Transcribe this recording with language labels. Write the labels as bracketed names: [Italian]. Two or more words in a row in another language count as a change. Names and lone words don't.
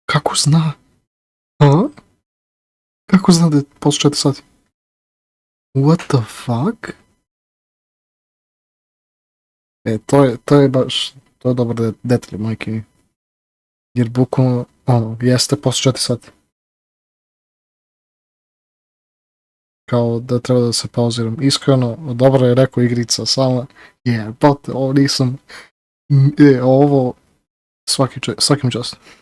[Bosnian] Kako zna? A? Kako zna da je poslije 4 sati? [English] What the fuck? [Bosnian] To je baš, to je dobar detalj, majke. Jer bukvalno, jeste poslije 4 sati. Kao da treba da se pauziram. Iskreno, dobro je rekao igrica, samo jebote, ovo nisam, ovo svakim čast.